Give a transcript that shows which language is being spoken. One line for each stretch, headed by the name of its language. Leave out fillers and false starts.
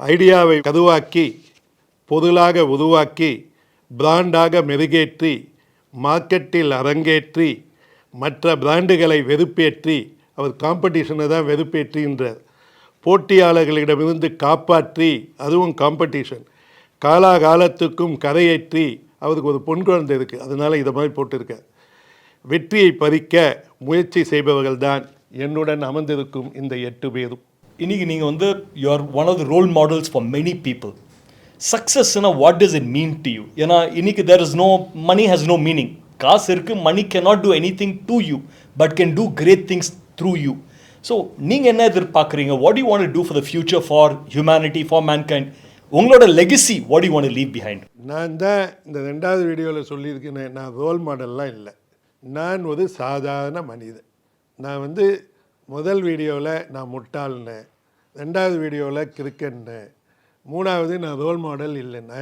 Tamil: ஐடியாவை கதுவாக்கி, பொருளாக உருவாக்கி, பிராண்டாக மெருகேற்றி, மார்க்கெட்டில் அரங்கேற்றி, மற்ற பிராண்டுகளை வெறுப்பேற்றி, அவர் காம்படிஷனை தான் வெறுப்பேற்றின்றார். போட்டியாளர்களிடமிருந்து காப்பாற்றி, அதுவும் காம்படிஷன், காலாகாலத்துக்கும் கரையேற்றி, அவருக்கு ஒரு பொன் குழந்தை இருக்குது, அதனால் இதை மாதிரி போட்டிருக்கார். வெற்றியை பறிக்க முயற்சி செய்பவர்கள் தான் என்னுடன் அமர்ந்திருக்கும் இந்த 8 பேரும். இன்னைக்கு நீங்கள்
English: you are one of the role models for many people. Success, what does it mean to you?
Tamil: ஏன்னா இன்னைக்கு
English: there is no money, has no meaning.
Tamil: காசு இருக்கு,
English: money cannot do anything to you but can do great things through you.
Tamil: So நீங்கள் என்ன எதிர்பார்க்குறீங்க?
English: What do you want to do for the future, for humanity, for mankind?
Tamil: உங்களோட
English: legacy, what do you want to leave behind?
Tamil: நான் தான் இந்த 2வது வீடியோவில் சொல்லியிருக்கேன், நான் ரோல் மாடல்லாம் இல்லை, நான் ஒரு சாதாரண மனிதன். நான் முதல் வீடியோவில் நான் முட்டாள்னேன், 2வது வீடியோவில் கிரிக்கெட்னேன், 3வது நான் ரோல் மாடல் இல்லைன்னு.